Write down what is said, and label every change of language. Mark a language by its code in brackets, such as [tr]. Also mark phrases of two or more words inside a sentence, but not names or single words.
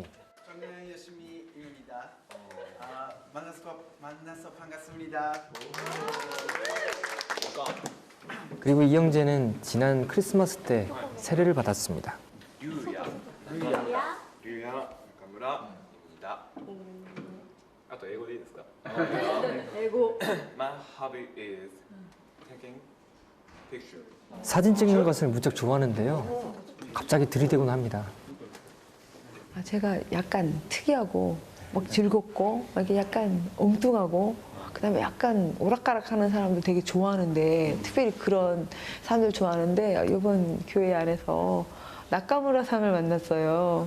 [ko] 저는 열심히입니다. 만나서 반갑습니다. 그리고 이 형제는 지난 크리스마스 때 세례를 받았습니다. 류야 나카무라입니다. [ja] あと英語でいいですか？英語。 [en] My hobby is taking picture. [ko] 사진 찍는 것을 무척 좋아하는데요. 갑자기 들이대곤 합니다. 제가 약간 특이하고 막 즐겁고 막 이렇게 약간 엉뚱하고 그다음에 약간 오락가락하는 사람들 되게 좋아하는데 특별히 그런 사람들 좋아하는데 이번 교회 안에서 나카무라 상을 만났어요.